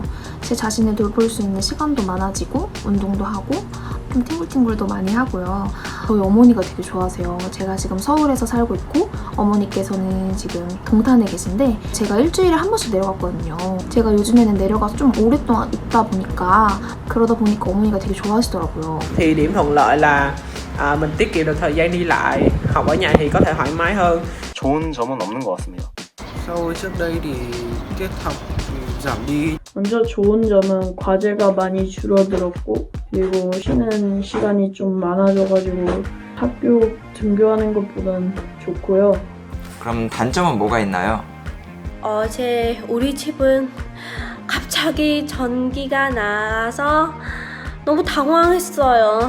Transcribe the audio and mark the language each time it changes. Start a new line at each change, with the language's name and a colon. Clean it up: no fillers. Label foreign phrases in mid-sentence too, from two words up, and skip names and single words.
Korean: 제 자신을 돌볼 수 있는 시간도 많아지고 운동도 하고 좀 팅글팅글도 많이 하고요. 저희 어머니가 되게 좋아하세요. 제가 지금 서울에서 살고 있고 어머니께서는 지금 동탄에 계신데 제가 일주일에 한 번씩 내려갔거든요. 제가 요즘에는 내려가서 좀 오랫동안 있다 보니까 그러다 보니까 어머니가 되게 좋아하시더라고요.
Vietnamese: Thì điểm thuận lợi là mình tiết kiệm được thời gian đi lại, học ở nhà thì có thể thoải mái hơn.
Korean: 좋은 점은 없는 것 같습니다.
Vietnamese: So với trước đây thì tiết học thì giảm đi.
Korean: 먼저 좋은 점은 과제가 많이 줄어들었고 그리고 쉬는 시간이 좀 많아져가지고 학교 등교하는 것보단 좋고요. 그럼 단점은 뭐가 있나요? 우리 집은 갑자기 전기가 나서 너무 당황했어요.